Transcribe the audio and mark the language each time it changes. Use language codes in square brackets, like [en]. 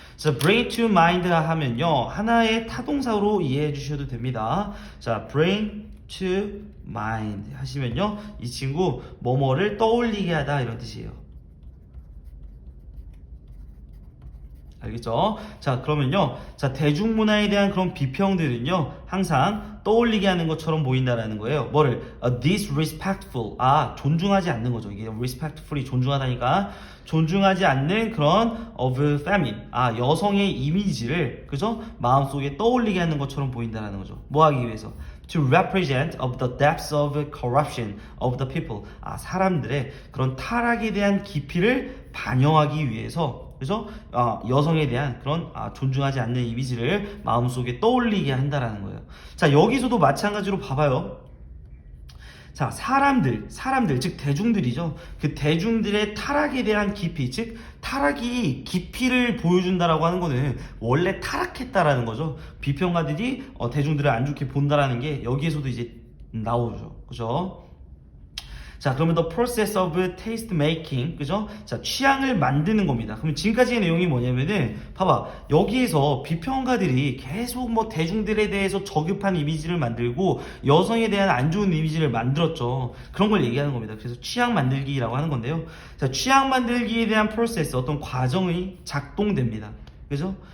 [ko] 자, [en] bring to mind [ko] 하면요, 하나의 타동사로 이해해 주셔도 됩니다. 자, [en] bring to mind [ko] 하시면요, 이 친구 뭐뭐를 떠올리게 하다 이런 뜻이에요. 알겠죠? 자, 그러면요. 자, 대중문화에 대한 그런 비평들은요, 항상 떠올리게 하는 것처럼 보인다라는 거예요. 뭐를? disrespectful. 존중하지 않는 거죠. 이게 respectfully 존중하다니까. 존중하지 않는 그런 [en] of feminine. [ko] 여성의 이미지를, 그죠? 마음속에 떠올리게 하는 것처럼 보인다라는 거죠. 뭐 하기 위해서? [en] To represent of the depths of corruption of the people. [ko] 사람들의 그런 타락에 대한 깊이를 반영하기 위해서, 그죠? 여성에 대한 그런 존중하지 않는 이미지를 마음속에 떠올리게 한다라는 거예요. 자, 여기서도 마찬가지로 봐봐요. 자, 사람들, 즉 대중들이죠. 그 대중들의 타락에 대한 깊이, 즉 타락이 깊이를 보여준다라고 하는 거는 원래 타락했다라는 거죠. 비평가들이 대중들을 안 좋게 본다라는 게 여기에서도 이제 나오죠. 그죠? 자, 그러면 [en] the process of taste making, [ko] 그죠? 자, 취향을 만드는 겁니다. 그럼 지금까지의 내용이 뭐냐면은, 봐봐. 여기에서 비평가들이 계속 뭐 대중들에 대해서 저급한 이미지를 만들고 여성에 대한 안 좋은 이미지를 만들었죠. 그런 걸 얘기하는 겁니다. 그래서 취향 만들기라고 하는 건데요. 자, 취향 만들기에 대한 프로세스, 어떤 과정이 작동됩니다. 그죠?